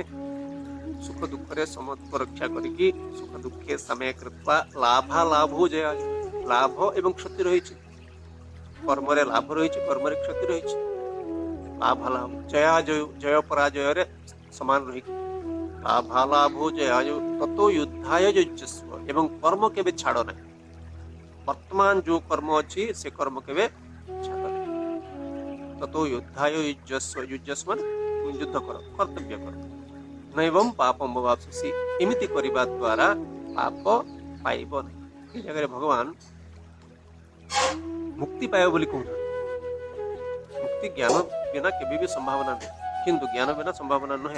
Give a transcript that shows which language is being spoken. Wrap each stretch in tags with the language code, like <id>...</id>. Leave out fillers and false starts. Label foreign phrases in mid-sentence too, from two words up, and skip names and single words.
<or>ସୁଖ ଦୁଃଖରେ ସମସ୍ତଙ୍କୁ ରକ୍ଷା କରିକି</or> <sa>ସୁଖ ଦୁଃଖେ ସମେ କୃତ୍ବା ଲାଭାଲାଭୋ ଜୟ,</sa> <or>ଲାଭ ଏବଂ କ୍ଷତି ରହିଛି। କର୍ମରେ ଲାଭ ରହିଛି, କର୍ମରେ କ୍ଷତି ରହିଛି।</or> <sa>ଲାଭାଲାଭ ଜୟାଜୟ,</sa> <or>ଜୟ ପରାଜୟରେ ସମାନ ରହିକି</or> <sa>ଲାଭାଲାଭୋ ଜୟାଜୟ ତतो युद्धाय युज्यस्व,</sa> <or>ଏବଂ କର୍ମ କେବେ ଛାଡ଼ ନାହିଁ। ବର୍ତ୍ତମାନ ଯୋଉ କର୍ମ ଅଛି ସେ କର୍ମ କେବେ ଛାଡ଼ ନାହିଁ।</or> <sa>ତतो युद्धाय युज्यस्व, युज्ୟସ୍व</sa> <or>ଯୁଦ୍ଧ କର, କର୍ତ୍ତବ୍ୟ କର।</or> <sa>ନୈବଂ ପାପମ୍ ଅବାପ୍ସ୍ୟସି,</sa> <or>ଏମିତି କରିବା ଦ୍ୱାରା ପାପ ପାଇବ ନାହିଁ। ଏ ଜାଗାରେ ଭଗବାନ ମୁକ୍ତି ପାଇବ ବୋଲି କହୁନାହାନ୍ତି। ମୁକ୍ତି ଜ୍ଞାନ ବିନା କେବେ ବି ସମ୍ଭାବନା ନୁହେଁ, କିନ୍ତୁ ଜ୍ଞାନ ବିନା ସମ୍ଭାବନା ନୁହେଁ।</or>